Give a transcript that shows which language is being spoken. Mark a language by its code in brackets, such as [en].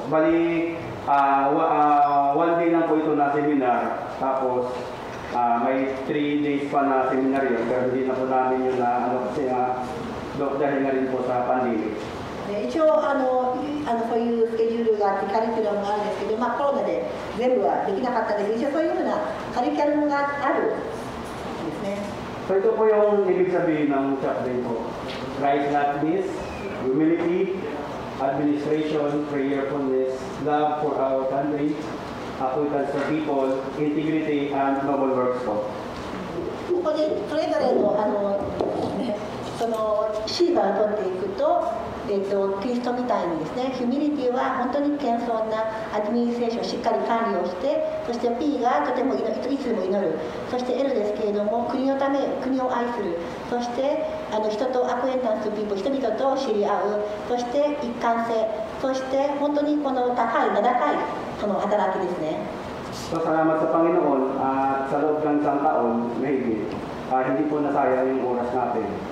[tl] Bali one day lang po ito na seminar tapos may 3 days pa na seminar yun pero hindi na po namin yun na ano kasi dahil na rin po sa pandemic. [ja] 一応そういうスケジュールがあってカリキュラムがあるんですけど、コロナで全部はできなかったんですけど、一応そういうふうなカリキュラムがあるんですね。 [tl] So ito po yung ibig sabihin ng chaplain po. [en] Righteousness, humility, administration, prayerfulness, love for our country, applicants for people, integrity, and noble works po. [ja] ここでそれぞれのそのシーバーを取っていくと、キリストみたいにですね、ヒュミリティは本当に謙遜なアドミニストレーションをしっかり管理をして、そして P がとてもいつでも祈る、そして L ですけれども国のため国を愛する、そして人とアクエンタンスピープル、人々と知り合う、そして一貫性、そして本当にこの高い名高いその働きですね。 [tl] So salamat sa Panginoon at sa loob ng isang taon, maybe, hindi po nasayang yung oras natin.